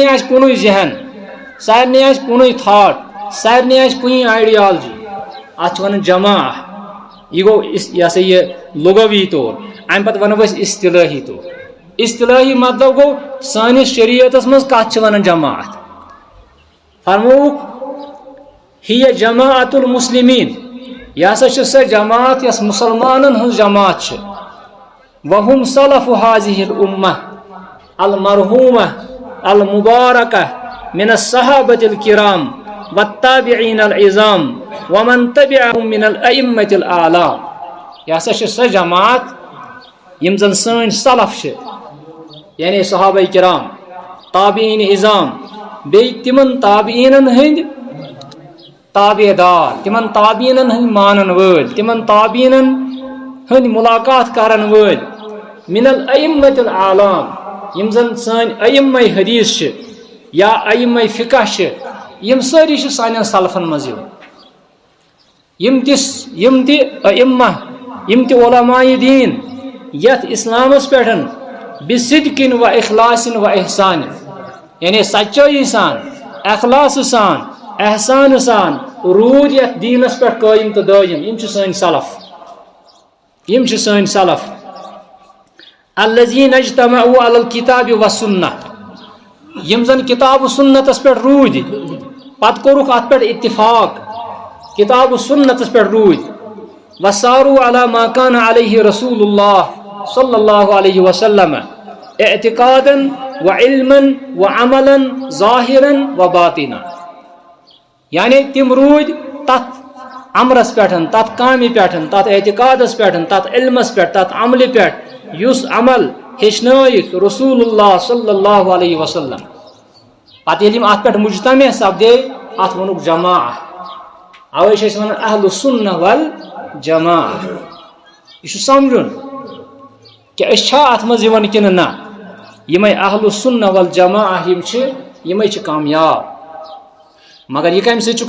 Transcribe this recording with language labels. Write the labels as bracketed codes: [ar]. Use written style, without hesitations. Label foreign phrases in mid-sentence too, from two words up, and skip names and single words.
[ks] آسہِ کُنُے ذہن سارنٕے آسہِ کُنُے تھاٹ سارنٕے آسہِ کُنی آیڈیالجی اتھ چھِ ونان جمع یہ گوٚو یہ ہسا یہ لغوی طور امہِ پتہٕ ونو أسۍ اصطلٲحی طور اصطلٲحی مطلب گوٚو سٲنِس شریعتس منٛز کتھ چھِ ونان جماعت فرمووُکھ [ar] ہِیَ جماعت المسلمین [ks] یہ ہسا چھِ سۄ جماعت یۄس مُسلمانن ہٕنٛز جماعت چھِ [ar] وہم صلف هذه الامہ المرحومہ المبارکہ من الصحابۃ الکرام والتابعین العظام ومن تبعهم من الائمۃ الاعلام [ks] یہ ہسا چھِ سۄ جماعت یِم زن سٲنۍ سلف چھِ یعنی صحابہ کرام تابعین عظام بیٚیہِ تِمن تابعینن ہٕنٛدۍ تابع دار تِمن تابعینن ہٕنٛدۍ مانن وٲلۍ تِمن تابعینن ہٕنٛدۍ ملاقات کرن وٲلۍ [ar] من الائمۃ [ks] الاعلام یِم زن سٲنۍ ائمہ حدیث چھِ یا ائمہ فقہ چھِ یِم سٲری چھِ سانٮ۪ن سلفن منٛز یِوان یِم تہِ ائمہ یِم تہِ علماء دیٖن یتھ اسلامس پٮ۪ٹھ [ar] بصدقٍ و اخلاصٍ و احسان [ks] یعنی سچٲیی سان اخلاص سان احسان سان روٗدۍ یتھ دیٖنس پٮ۪ٹھ قٲیِم تہٕ دٲیِم یِم چھِ سٲنۍ سلف [ar] الذین اجتمعوا علی الکتاب والسنہ [ks] یِم زن کتاب و سنتس پٮ۪ٹھ روٗدۍ پتہٕ کوٚرُکھ اتھ پٮ۪ٹھ اتفاق کتاب و سنتس پٮ۪ٹھ روٗدۍ [ar] وساروا علی ما کان علیہ رسول اللہ صلی اللہ علیہ وسلم اعتقادا و علما و عملا ظاہرا و باطنا [ks] یعنی تِم روٗدۍ تتھ امرس پٮ۪ٹھ تتھ کامہِ پٮ۪ٹھ تتھ اعتقادس پٮ۪ٹھ تتھ علمس پٮ۪ٹھ تتھ عملہِ پٮ۪ٹھ یُس عمل ہیٚچھنٲیِکھ رسول اللہ [ar] صلی اللہ علیہ وسلم [ks] پتہٕ ییٚلہِ یِم اتھ پٮ۪ٹھ مجتمع سپدے اتھ ووٚنُکھ جماع اوے چھِ أسۍ ونان اہل السنہ والجماع یہ چھُ سمجھُن کہ أسۍ چھا اتھ منٛز یِوان کِنہٕ نہ یِمے اہل السنہ والجماع یِم چھِ یِمے چھِ کامیاب مگر یہ کمہِ سۭتۍ چھُ